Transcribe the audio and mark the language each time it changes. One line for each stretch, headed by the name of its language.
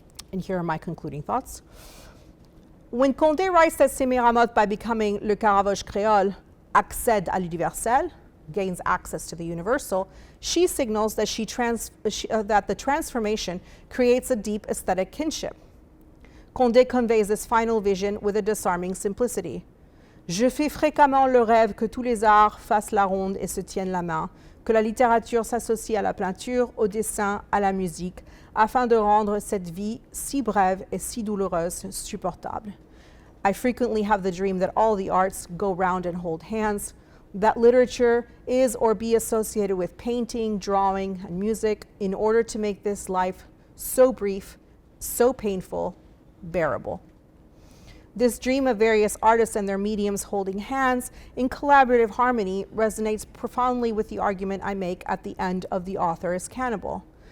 English: And here are my concluding thoughts. When Condé writes that Sémiramoth, by becoming
French: le Caravage créole, accède à l'universel,
English: gains access to the universal, she signals that, that the transformation creates a deep aesthetic kinship. Condé conveys this final vision with a disarming simplicity.
French: Je fais fréquemment le rêve que tous les arts fassent la ronde et se tiennent la main, que la littérature s'associe à la peinture, au dessin, à la musique, afin de rendre cette vie si brève et si douloureuse supportable.
English: I frequently have the dream that all the arts go round and hold hands, that literature is or be associated with painting, drawing, and music in order to make this life so brief, so painful, bearable. This dream of various artists and their mediums holding hands in collaborative harmony resonates profoundly with the argument I make at the end of The Author is Cannibal.